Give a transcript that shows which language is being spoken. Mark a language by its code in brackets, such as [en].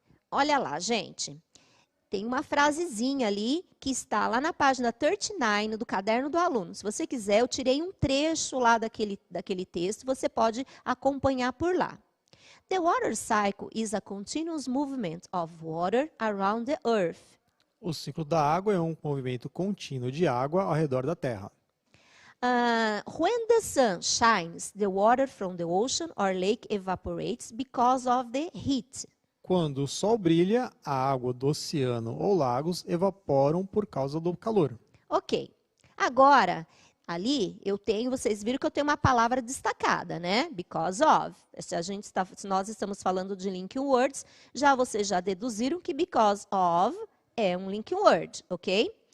[pt] Olha lá, gente. Tem uma frasezinha ali que está lá na página 39 do caderno do aluno. Se você quiser, eu tirei um trecho lá daquele texto, você pode acompanhar por lá. [en] The water cycle is a continuous movement of water around the earth. [pt] O ciclo da água é um movimento contínuo de água ao redor da Terra. [en] When the sun shines, the water from the ocean or lake evaporates because of the heat. [pt] Quando o sol brilha, a água do oceano ou lagos evaporam por causa do calor. Ok. Agora, ali vocês viram que eu tenho uma palavra destacada, né? Because of. Se nós estamos falando de link words, vocês já deduziram que because of é um link word, ok?